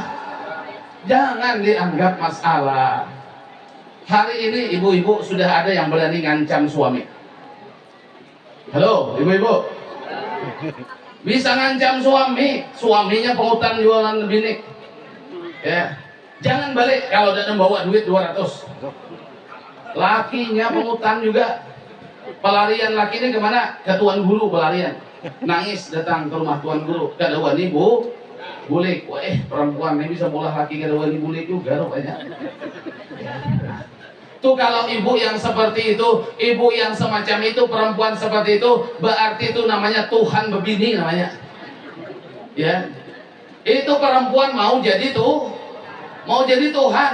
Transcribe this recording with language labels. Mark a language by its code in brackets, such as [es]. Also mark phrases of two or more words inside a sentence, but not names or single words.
[id] Jangan dianggap masalah. Hari ini ibu-ibu sudah ada yang berani ngancam suami. Halo, ibu-ibu. Bisa ngancam suaminya penghutang jualan binik. Ya. Jangan balik kalau udah bawa duit 200. Lakinya penghutang juga. Pelarian laki ini kemana? Ke Tuan Guru pelarian. Nangis datang ke rumah Tuan Guru. [bjn] Kada wani bu, bulik. Wah, perempuan ini bisa bolah laki kada wani bulik juga rupanya. [id] Tuh kalau ibu yang seperti itu, ibu yang semacam itu, perempuan seperti itu, berarti itu namanya Tuhan bebini namanya. Ya. Itu perempuan mau jadi Tuhan.